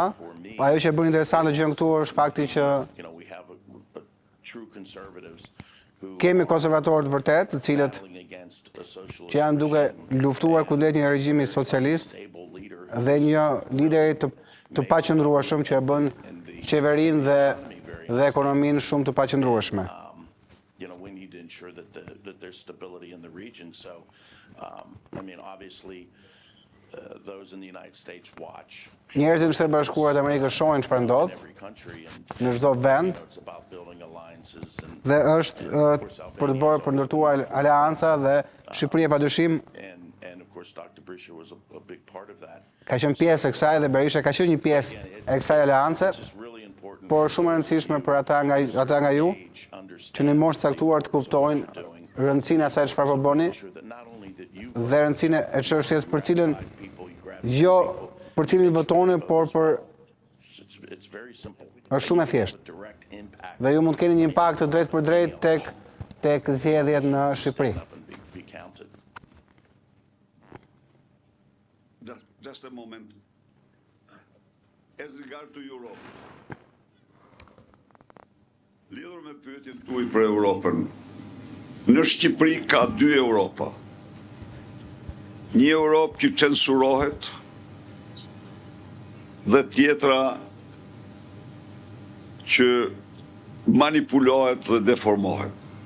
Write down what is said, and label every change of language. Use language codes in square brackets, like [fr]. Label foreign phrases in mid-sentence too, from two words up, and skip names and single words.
[sq] Ajo që e bën interesante gjën këtu është fakti që kemi konservatorë të vërtet, të cilët që janë duke luftuar kundrejt një regjimi socialist dhe një lideri të paqëndrueshëm që e bën qeverinë dhe ekonominë shumë të paqëndrueshme. [en] We need to ensure that there's stability in the region. So, obviously, those in the United States watch. [sq] Njerëzit në Shtetet Bashkuara të Amerikës shohin çfarë ndodh në çdo vend dhe është për të bërë për ndërtuar aleanca dhe Shqipëria padyshim ka qenë pjesë e kësaj dhe Berisha ka qenë një pjesë e kësaj aleance, por shumë e rëndësishme për ata nga ju që në moshë caktuar të kuptojnë rëndësinë e asaj çfarë po bëni dhe rëndësinë e çështjes për cilën jo për cilin votoni, por për është shumë e thjeshtë. Dhe ju mund të keni një impakt të drejtë për drejtë tek zgjedhjet në Shqipëri. [en] Just a moment. As regard to Europe, [sq] lidhur me pyetjen tuaj për Europën, në Shqipëri ka dy Europa. Një Europë që censurohet dhe tjetra që manipulohet dhe deformohet.